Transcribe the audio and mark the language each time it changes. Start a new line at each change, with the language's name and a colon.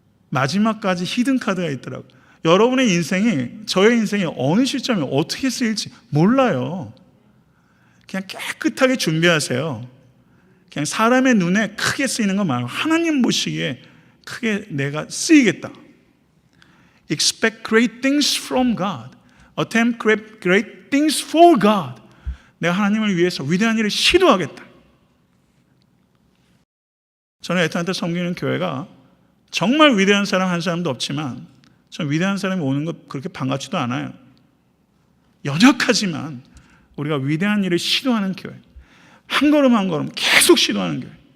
Korean: 마지막까지 히든카드가 있더라고요. 여러분의 인생이 저의 인생이 어느 시점에 어떻게 쓰일지 몰라요. 그냥 깨끗하게 준비하세요. 그냥 사람의 눈에 크게 쓰이는 거 말고 하나님 보시기에 크게 내가 쓰이겠다.
English: Expect great things from God. Attempt great things for God.
Korean: 내가 하나님을 위해서 위대한 일을 시도하겠다. 저는 애타한테 섬기는 교회가 정말 위대한 사람 한 사람도 없지만 저는 위대한 사람이 오는 거 그렇게 반갑지도 않아요. 연약하지만 우리가 위대한 일을 시도하는 교회, 한 걸음 한 걸음 계속 시도하는 교회.